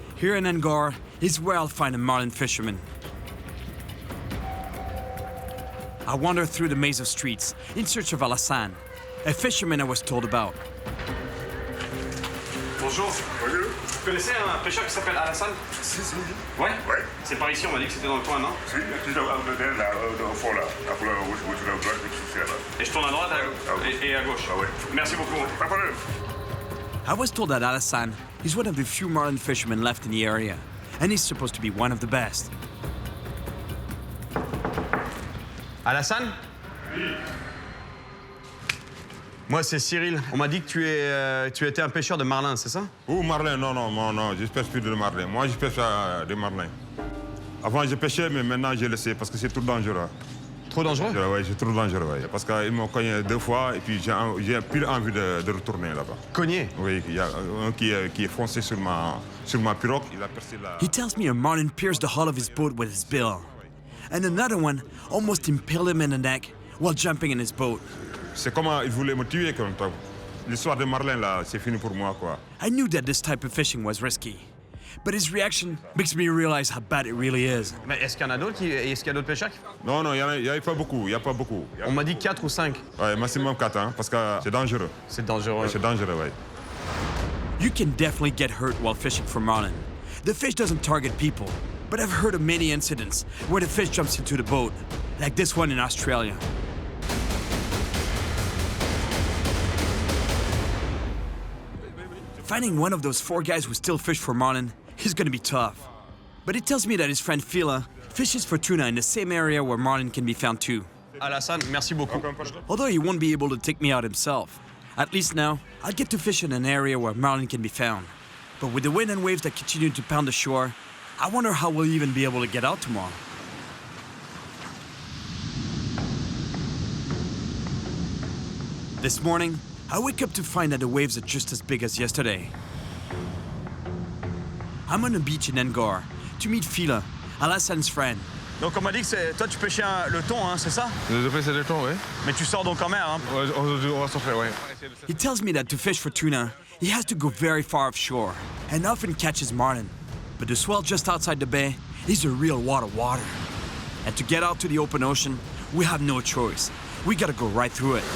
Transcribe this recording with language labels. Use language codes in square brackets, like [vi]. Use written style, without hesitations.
[en] Here in Angor is where I'll find a marlin fisherman. I wander through the maze of streets in search of Alassane, a fisherman I was told about. [fr] Bonjour. Bonjour. Vous connaissez un pêcheur qui s'appelle Alassane? Si, si. Ouais? Ouais. C'est par ici, on m'a dit que c'était dans le coin, non? Si, tu dois aller là, au fond là. Après, où tu dois là. Et je tourne à droite et à gauche. Ah ouais. Merci beaucoup. Pas de problème. [en] I was told that Alassane is one of the few marlin fishermen left in the area, and he's supposed to be one of the best. [fr] Alassane? Oui. Moi, c'est Cyril. On m'a dit que tu étais un pêcheur de marlin, c'est ça? Ou marlin, non, je pêche plus de marlin. Moi, je pêche des marlins. Avant, je pêchais, mais maintenant, j'ai laissé parce que c'est trop dangereux. Trop dangereux? Oui, c'est trop dangereux, ouais. Parce qu'ils m'ont cogné 2 fois et puis j'ai plus envie de retourner là-bas. Cogné? Oui, il y a un qui est foncé sur ma pirogue, il a percé la... [en] He tells me a marlin pierced the hull of his boat with his bill, and another one almost impaled him in the neck while jumping in his boat. [fr] C'est comment il voulait me tuer comme ça. L'histoire de marlin, là, c'est fini pour moi, quoi. [en] I knew that this type of fishing was risky, but his reaction makes me realize how bad it really is. [fr] Mais est-ce qu'il y en a d'autres? Est-ce qu'il y a d'autres pêcheurs? Non, il n'y a pas beaucoup, On m'a dit 4 ou 5. Ouais, maximum 4, hein, parce que c'est dangereux. C'est dangereux. Ouais, c'est dangereux, ouais. [en] You can definitely get hurt while fishing for marlin. The fish doesn't target people, but I've heard of many incidents where the fish jumps into the boat, like this one in Australia. Finding one of those 4 guys who still fish for marlin is gonna be tough. But he tells me that his friend Fila fishes for tuna in the same area where marlin can be found too. [fr] Alassane, merci beaucoup. [en] Although he won't be able to take me out himself, at least now I'll get to fish in an area where marlin can be found. But with the wind and waves that continue to pound the shore, I wonder how we'll even be able to get out tomorrow. This morning, I wake up to find that the waves are just as big as yesterday. I'm on the beach in Angor to meet Fila, Alassane's friend. [fr] Donc on m'a dit que toi tu pêchais le thon, hein, c'est ça? Je pêche le thon, oui. Mais tu sors donc en mer, hein? On va sortir, oui. [en] He tells me that to fish for tuna, he has to go very far offshore and often catches marlin. But the swell just outside the bay is a real water. And to get out to the open ocean, we have no choice. We gotta go right through it.